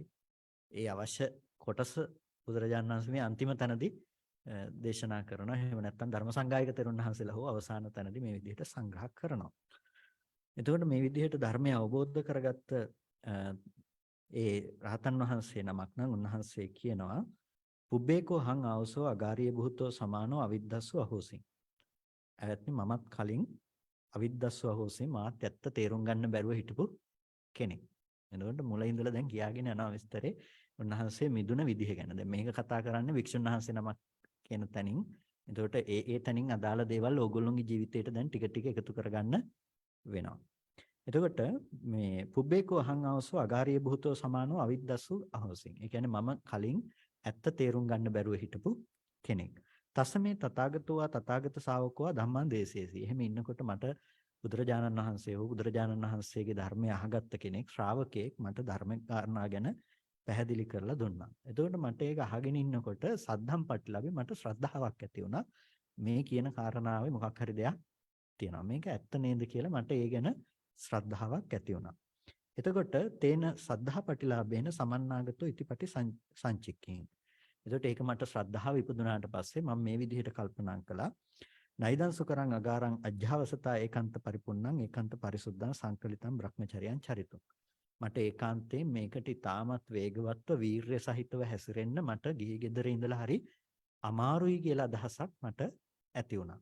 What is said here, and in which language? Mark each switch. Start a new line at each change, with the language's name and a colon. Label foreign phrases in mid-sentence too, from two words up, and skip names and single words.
Sinhala: ඒ අවශ්‍ය කොටස බුදුරජාණන් වහන්සේ මේ අන්තිම තැනදී දේශනා කරනවා. එහෙම නැත්නම් ධර්ම සංගායක තෙරුන් වහන්සේලා හෝ අවසාන තැනදී මේ විදිහට සංග්‍රහ කරනවා. එතකොට මේ විදිහට ධර්මය අවබෝධ කරගත්ත ඒ රහතන් වහන්සේ නමක් නම් උන්වහන්සේ කියනවා
Pali: පුබ්බේකෝ හං ආවසෝ අගාරිය බුතෝ සමානෝ අවිද්දස්සු අහෝසින්.
Sinhala: ඇවත්නි මමත් කලින්
Pali: අවිද්දස්සු අහෝසින්
Sinhala: මාත් ඇත්ත තේරුම් ගන්න බැරුව හිටපු කෙනෙක්. එතකොට මුල ඉඳලා දැන් කියාගෙන යනවා විස්තරේ උන්වහන්සේ මිදුන විදිහ ගැන. දැන් මේක කතා කරන්නේ වික්ෂුන් වහන්සේ නමක් කියන තැනින්. එතකොට ඒ තැනින් අදාළ දේවල් ඕගොල්ලෝගේ ජීවිතේට දැන් ටික ටික එකතු කරගන්න වෙනවා. එතකොට මේ
Pali: පුබ්බේකෝ අහං ආවසෝ අගාරිය බුතෝ සමානෝ අවිද්දස්සු අහෝසින්.
Sinhala: ඒ කියන්නේ මම කලින් ඇත්ත තේරුම් ගන්න බැරුව හිටපු කෙනෙක්.
Pali: තසමේ තථාගතෝ තථාගත ශාවකෝ ධම්මං දේශේසි.
Sinhala: එහෙම ඉන්නකොට මට බුදුරජාණන් වහන්සේ වූ බුදුරජාණන් වහන්සේගේ ධර්මය අහගත්ත කෙනෙක් ශ්‍රාවකෙක් මට ධර්ම කාරණා ගැන පැහැදිලි කරලා දුන්නා. එතකොට මට ඒක අහගෙන ඉන්නකොට
Pali: සද්ධම් පටිලාභේ
Sinhala: මට ශ්‍රද්ධාවක් ඇති වුණා. මේ කියන කාරණාවේ මොකක් හරි දෙයක් තියෙනවා. මේක ඇත්ත නේද කියලා මට ඒ ගැන ශ්‍රද්ධාවක් ඇති වුණා. එතකොට
Pali: තේන සද්ධා පටිලාභේන සමන්නාගතෝ ඉතිපටි සංචික්කේ.
Sinhala: එතකොට ඒක මට ශ්‍රද්ධාව ඉපදුනාට පස්සේ මම මේ විදිහට කල්පනා කළා.
Pali: නයිදං සුකරං අගාරං අජ්ජාවසතා ඒකාන්ත පරිපුන්නං ඒකාන්ත පරිසුද්ධං සංකලිතං බ්‍රහ්මචර්යං චරිතං.
Sinhala: මට ඒකාන්තයෙන් මේකට ඉතාමත් වේගවත්ව වීරය සහිතව හැසිරෙන්න මට ගිහි ගෙදර ඉඳලා හරි අමාරුයි කියලා අදහසක් මට ඇති වුණා.